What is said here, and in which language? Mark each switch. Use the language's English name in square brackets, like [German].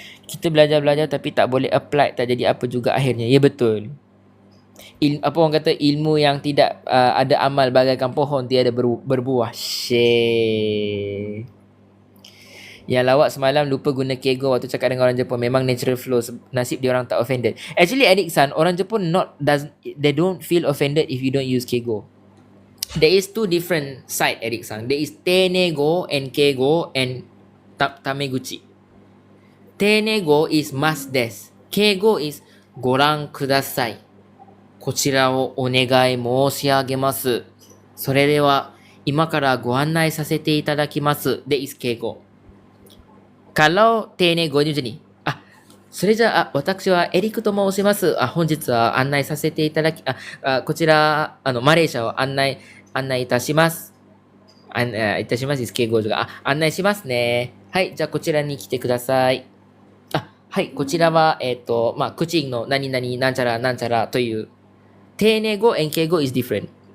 [Malay] Kita belajar tapi tak boleh apply, tak jadi apa juga akhirnya. Ya, betul. Apa orang kata, ilmu yang tidak ada amal bagaikan pohon tiada berbuah. [English] Shit. [Malay] Yang lawak semalam lupa guna kego waktu cakap dengan orang Jepun. Memang [English] natural flow. [Malay] Nasib dia orang tak offended. [English] Actually, adik-san, [Malay] orang Jepun [English] they don't feel offended if you don't use kego. There is two different side, adik-san. There is tenego and kego and tameguchi. Tenego is must des. Kego is goran kudasai. [Japanese] こちらをお願い申し上げます。それでは今からご案内させていただきます。で、is 敬語。 [Malay] Kalau [Japanese] 丁寧語に [Malay] macam ni. [Japanese] それじゃあ、私はエリックと申します。本日は案内させていただき、こちら、マレーシアを案内いたします。いたします。is 敬語が。案内しますね。はい、じゃあこちらに来てください。はい、こちらは、kucing の何々なんちゃらなんちゃらという、 [English] Tenego and kego is different.